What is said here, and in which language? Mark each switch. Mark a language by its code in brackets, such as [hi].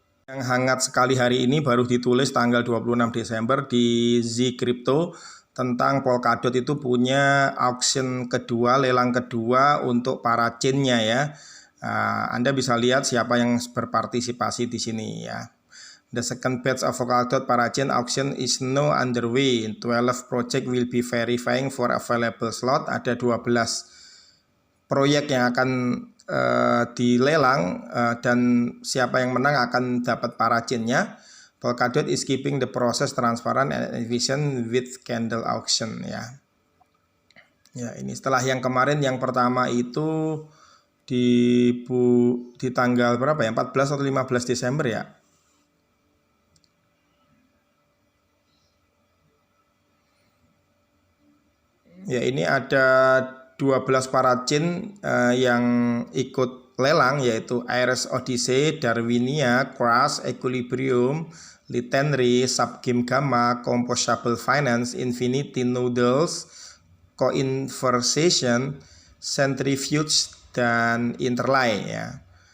[id] Yang hangat sekali hari ini baru ditulis tanggal 26 Desember di Zcrypto tentang Polkadot itu punya auction kedua, lelang kedua untuk para chain-nya ya. Anda bisa lihat siapa yang berpartisipasi di sini ya. [en] The second batch of Polkadot Parachain auction is now underway. 12 project will be verifying for available slot. [id] Ada 12 proyek yang akan dilelang dan siapa yang menang akan dapat parachain-nya. [en] Polkadot is keeping the process transparent and efficient with candle auction [id] ya. Ya, ini setelah yang kemarin yang pertama itu di tanggal berapa ya? 14 atau 15 Desember ya. Ya, ini ada 12 parachin yang ikut lelang, yaitu Ares Odyssey, Darwinia, Crash, Equilibrium, Litanry, Subgame Gamma, Composable Finance, Infinity Noodles, Coinversation, Centrifuge, dan Interlay ya.